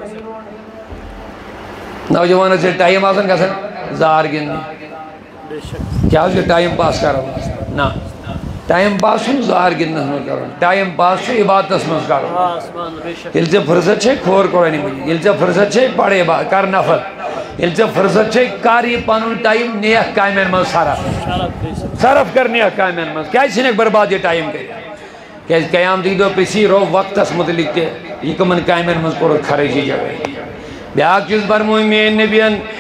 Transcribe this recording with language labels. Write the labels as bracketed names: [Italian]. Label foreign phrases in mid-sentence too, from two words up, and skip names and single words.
[Kashmiri] نوجوانس چھِ ٹایم آسان گژھان زار گِنٛدنہِ کیا یہ [English] time pass [Kashmiri] کرو نا [English] time pass [Kashmiri] چھُنہٕ زار گِنٛدنس منٛز کرُن [English] time pass [Kashmiri] چھُ عبادتس منٛز کرُن ییٚلہِ ژےٚ فرصت چھے کھور قرآنہِ مجیٖد ییٚلہِ ژےٚ فرصت چھے پڑ عبادت کر نفل ییٚلہِ ژےٚ فرصت چھے کر یہِ پنُن ٹایم نیک کامٮ۪ن منٛز صرف کر نیک کامٮ۪ن منٛز کیٛازِ ژھٕنکھ برباد یہِ ٹایم کٔرِتھ کیٛازِ قیامتٕکۍ دۄہ پرٛژھی رو وقتس متعلق تہِ یہِ کٕمن کامٮ۪ن منٛز کوٚرُکھ خرٲجی جگہ بیٛاکھ چیٖز فرموو میٛٲنۍ نبین